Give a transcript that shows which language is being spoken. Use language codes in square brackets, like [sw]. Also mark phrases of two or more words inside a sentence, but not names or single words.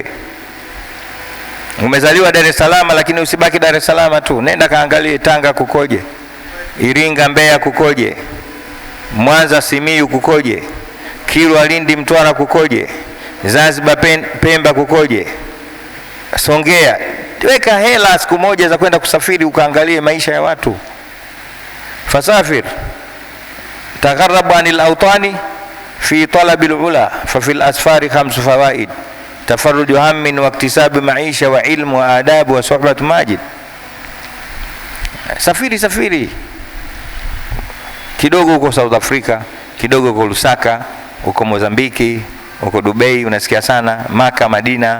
[sw] Umezaliwa Dar es Salaam, lakini usibaki Dar es Salaam tu, nenda kaangalie Tanga kukoje, Iringa, Mbeya kukoje, Mwanza, Simiyu kukoje, Kilwa, Lindi, Mtwara kukoje, Zanzibar, Pemba kukoje, Songea. Weka hela siku moja za kwenda kusafiri ukaangalie maisha ya watu. [ar] فسافر تغرب عن الأوطان في طلب العلى ففي الأسفار خمس فوائد: تفرج هم واكتساب معيشة وعلم وآداب وصحبة ماجد. [sw] Safiri kidogo huko South Africa, kidogo huko Lusaka, huko Mozambiki, huko Dubai, unasikia sana Maka, Madina.